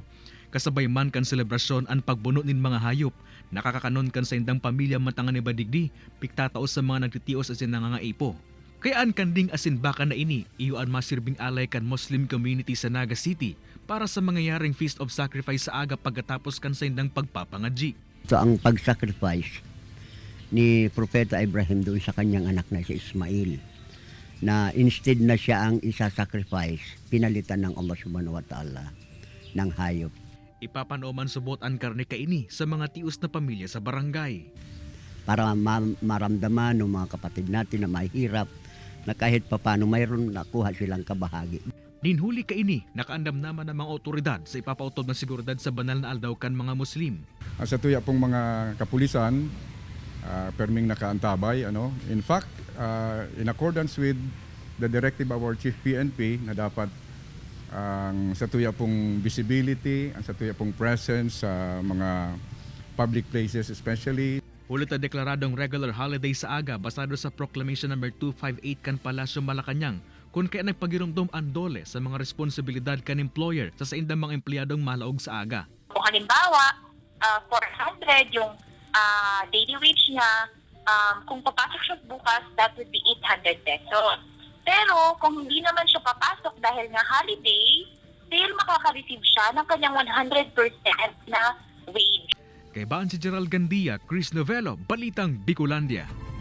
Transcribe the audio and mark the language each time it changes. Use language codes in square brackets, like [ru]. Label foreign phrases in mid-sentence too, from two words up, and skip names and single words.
[bik] Kasabay man kan selebrasyon ang pagbuno nin mga hayop, nakakakanon kan sa indang pamilya matangan ni Badigdi, piktataos sa mga nagtitios asin nangangaipo. Kaya an kanding asin baka na ini, iyo ang masirbing alay kan [en] Muslim community [bik] sa Naga City para sa mangyayaring Feast of Sacrifice sa aga pagkatapos kan sa indang pagpapangadji. [tl] Ito ang pag-sacrifice ni Propeta Ibrahim doon sa kanyang anak na si Ismail, na instead na siya ang isa-sacrifice, pinalitan ng [ar] الله سبحانه وتعالى [tl] ng hayop. [bik] Ipapanoman subot ang karne kaini sa mga tius na pamilya sa barangay. [tl] Para maramdaman ng mga kapatid natin na mahirap, na kahit papano mayroon nakuha silang kabahagi. [bik] Ninhuli kaini, nakaandam naman ng mga otoridad sa ipapautob na seguridad sa banal na aldaw kan mga Muslim. Sa tuya pong mga kapulisan, perming nakaantabay. [en] In fact, in accordance with the directive of our Chief PNP [bik] na dapat ang sa tuya pong visibility, ang sa tuya pong presence sa mga [en] public places especially. [bik] Hulot na deklaradong [en] regular holiday [bik] sa aga basado sa Proclamation No. 258 kan Palasyo Malacañang kung kaya nagpagirumdum ang dole sa mga responsibilidad kan employer sa indang mga empleyadong malaog sa aga. [tl] Kung halimbawa, 400 yung daily wage niya, kung papasok siya bukas, [en] that would be 800 pesos. [tl] Pero kung hindi naman siya papasok dahil nga holiday, still makaka-receive siya ng kanyang 100% na wage. [bik] Kay Baan si Gerald Gandia, Chris Novello, Balitang Bicolandia.